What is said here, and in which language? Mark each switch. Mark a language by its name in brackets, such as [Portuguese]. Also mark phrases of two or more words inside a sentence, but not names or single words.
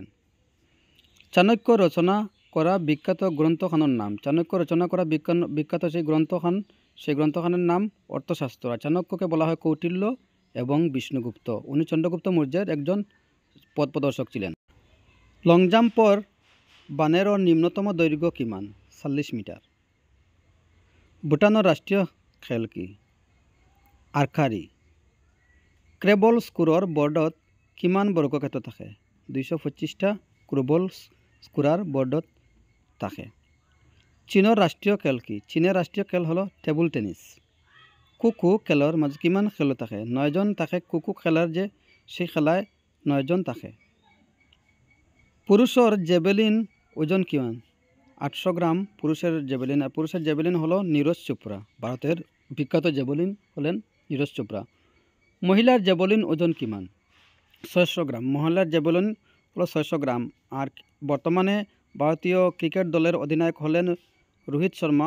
[Assamese] চাণক্য রচনা করা বিখ্যাত গ্রন্থখানের নাম? চাণক্য রচনা করা বিখ্যাত সেই গ্রন্থখানের নাম অর্থশাস্ত্র। [Bangla] আর চাণক্যকে বলা হয় কৌটিল্য এবং বিষ্ণুগুপ্ত। উনি চন্দ্রগুপ্ত মৌর্যের একজন পথ প্রদর্শক ছিলেন। [Assamese] লং জাম্পর বানেরর নিম্নতম দৈর্ঘ্য কিমান? 40 মিটার। ভুটানৰ ৰাষ্ট্ৰীয় খেল কি? আৰ্চাৰী। ক্ৰেবল স্কোৰৰ বৰ্ডত কিমান বৰ্গক্ষেত্ৰ থাকে? 225টা ক্ৰেবল স্কোৰাৰ বৰ্ডত থাকে। চীনৰ ৰাষ্ট্ৰীয় খেল কি? চীনৰ ৰাষ্ট্ৰীয় খেল হ'ল [English] table tennis. [Assamese] কুকু খেলৰ মাজত কিমান খেলুৱৈ থাকে? 9জন থাকে। কুকু খেলাৰ যে সেই খেলায় 9জন থাকে। পুৰুষৰ জেভেলিন ওজন কিমান? [Bangla] 800 গ্রাম পুরুষের জেভেলিন। আর পুরুষের জেভেলিন হলো নীরজ চোপড়া। ভারতের বিখ্যাত জেভেলিন হলেন নীরজ চোপড়া। মহিলার জেভেলিন ওজন কিমান? 600 গ্রাম। মহিলার জেভেলিন হলো 600 গ্রাম। আর বর্তমানে ভারতীয় ক্রিকেট দলের অধিনায়ক হলেন রোহিত শর্মা।